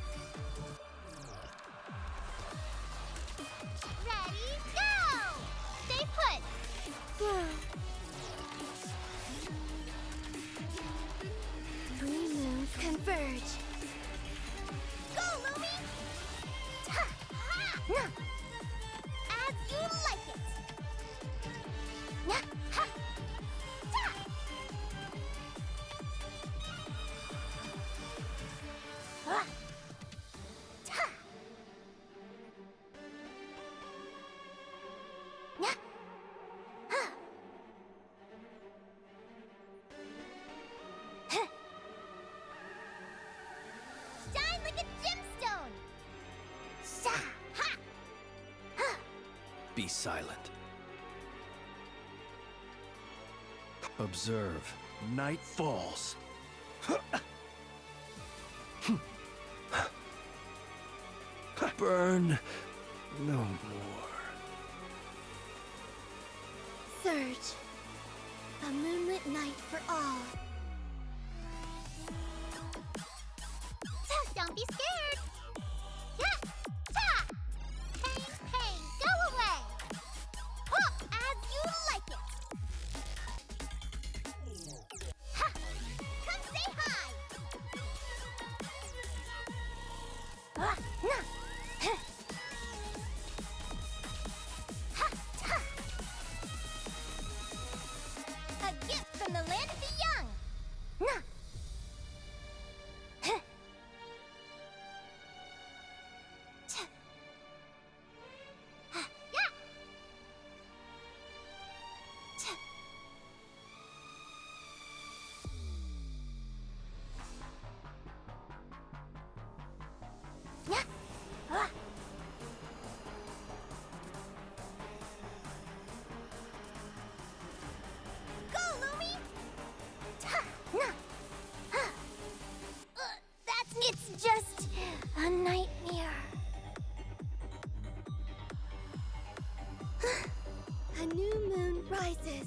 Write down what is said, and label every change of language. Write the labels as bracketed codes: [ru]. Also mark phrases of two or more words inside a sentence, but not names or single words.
[en] Ready, go! Stay put! Three moons converge. Go, Lumi! Ta! Ha! Na! As you like it! Na! Ha! Ta! Ah! Ta! Na! Ha! Huh. Shine like a gemstone! Sa! Ha! Ha! Be silent. Observe. Night falls. Burn no more. Surge. A moonlit night for all. Don't be scared! Yeah! Ta! Pain, pain, go away! Huh, as you like it! Ha! Come say hi! Ah, na! Huh. Ha! Ta! A gift from the land of the young! Na! Huh. Ta! Ha! Yeah! Ta! Yeah! Ah! Go, Lumi! Ta! Na! Ha! It's just a nightmare. A new moon rises.